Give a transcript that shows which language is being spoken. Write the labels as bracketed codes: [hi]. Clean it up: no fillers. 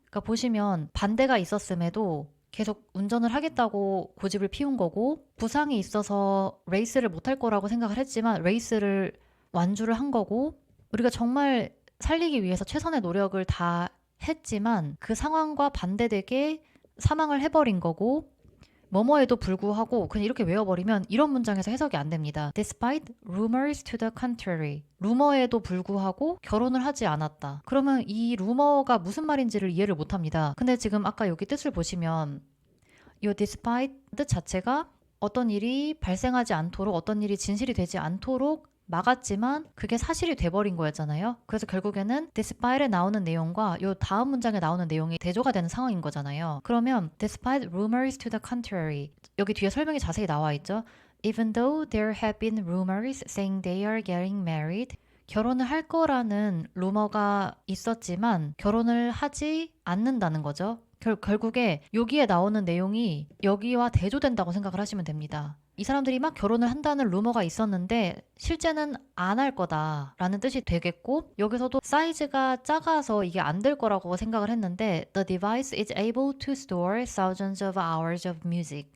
[ko] 그러니까 보시면 반대가 있었음에도 계속 운전을 하겠다고 고집을 피운 거고, 부상이 있어서 레이스를 못할 거라고 생각을 했지만 레이스를 완주를 한 거고, 우리가 정말 살리기 위해서 최선의 노력을 다 했지만 그 상황과 반대되게 사망을 해버린 거고, 뭐뭐에도 불구하고 그냥 이렇게 외워버리면 이런 문장에서 해석이 안 됩니다. [en] Despite rumors to the contrary. [ko] 루머에도 불구하고 결혼을 하지 않았다. 그러면 이 루머가 무슨 말인지를 이해를 못합니다. 근데 지금 아까 여기 뜻을 보시면 이 despite 뜻 자체가 어떤 일이 발생하지 않도록, 어떤 일이 진실이 되지 않도록 막았지만 그게 사실이 돼버린 거였잖아요. 그래서 결국에는 despite에 나오는 내용과 요 다음 문장에 나오는 내용이 대조가 되는 상황인 거잖아요. 그러면 [en] despite rumors to the contrary, [ko] 여기 뒤에 설명이 자세히 나와 있죠. [en] Even though there have been rumors saying they are getting married, [ko] 결혼을 할 거라는 루머가 있었지만 결혼을 하지 않는다는 거죠. 결국에 여기에 나오는 내용이 여기와 대조된다고 생각을 하시면 됩니다. 이 사람들이 막 결혼을 한다는 루머가 있었는데 실제는 안 할 거다라는 뜻이 되겠고, 여기서도 사이즈가 작아서 이게 안 될 거라고 생각을 했는데 [en] The device is able to store thousands of hours of music.